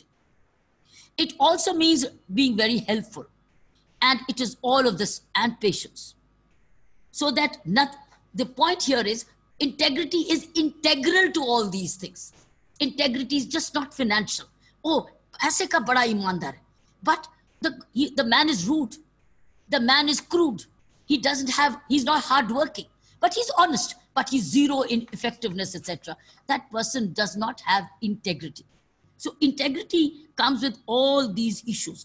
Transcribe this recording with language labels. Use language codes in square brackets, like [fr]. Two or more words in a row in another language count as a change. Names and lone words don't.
[en] It also means being very helpful. And it is all of this, and patience. So that the point here is integrity is integral to all these things. Integrity is just not financial. [hi] Oh, ऐसे का बड़ा ईमानदार है. [en] But the man is rude. The man is crude. He's not hardworking, but he's honest, but he's zero in effectiveness, etc. That person does not have integrity. So integrity comes with all these issues.